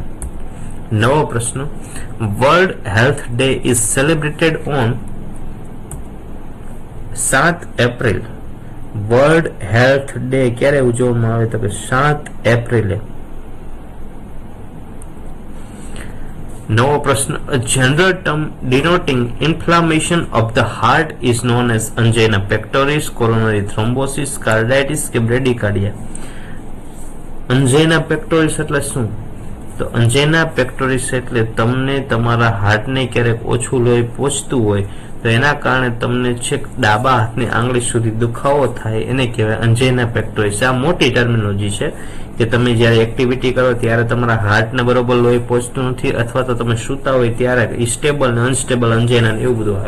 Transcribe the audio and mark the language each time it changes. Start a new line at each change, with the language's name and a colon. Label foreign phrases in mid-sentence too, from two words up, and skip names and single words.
Gujarati: નવો પ્રશ્ન,
English: World Health Day is celebrated on 7 April.
Gujarati: વર્લ્ડ હેલ્થ ડે ક્યારે ઉજવવામાં આવે? તો કે 7 એપ્રિલે. નવો પ્રશ્ન,
English: a general term denoting inflammation of the heart is known as angina pectoris, coronary thrombosis, carditis કે bradycardia. angina pectoris
Gujarati: એટલે શું? તો
English: angina pectoris
Gujarati: એટલે તમને તમારા હાર્ટને ક્યારેક ઓછું લોહી પહોંચતું હોય તો એના કારણે તમને છેક ડાબા હાથની આંગળી સુધી દુખાવો થાય, એને કહેવાય
English: angina pectoris.
Gujarati: આ મોટી ટર્મિનોલોજી છે કે તમે જ્યારે એક્ટિવિટી કરો ત્યારે તમારા હાર્ટને બરોબર લોહી પહોંચતું નથી, અથવા તો તમે સૂતા હોય ત્યારે સ્ટેબલ ને
English: unstable angina
Gujarati: એવું બધું આવે.